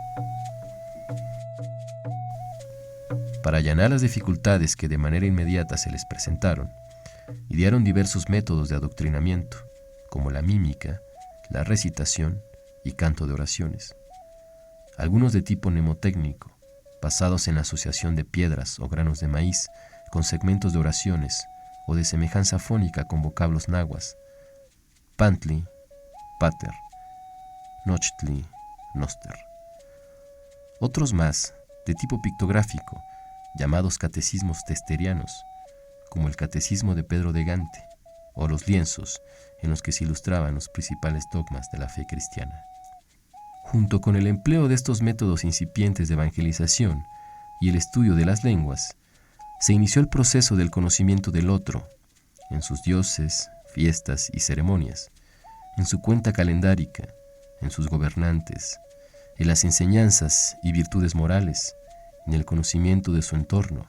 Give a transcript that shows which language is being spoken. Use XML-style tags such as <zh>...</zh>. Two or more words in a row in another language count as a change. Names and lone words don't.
<es>Para allanar las dificultades que de manera inmediata se les presentaron, idearon diversos métodos de adoctrinamiento, como la mímica, la recitación y canto de oraciones. Algunos de tipo mnemotécnico, basados en la asociación de piedras o granos de maíz con segmentos de oraciones o de semejanza fónica con vocablos nahuas, pantli, pater, nochtli, noster. Otros más, de tipo pictográfico, llamados catecismos testerianos, como el Catecismo de Pedro de Gante, o los lienzos en los que se ilustraban los principales dogmas de la fe cristiana. Junto con el empleo de estos métodos incipientes de evangelización y el estudio de las lenguas, se inició el proceso del conocimiento del otro, en sus dioses, fiestas y ceremonias, en su cuenta calendárica, en sus gobernantes, en las enseñanzas y virtudes morales, en el conocimiento de su entorno.</es>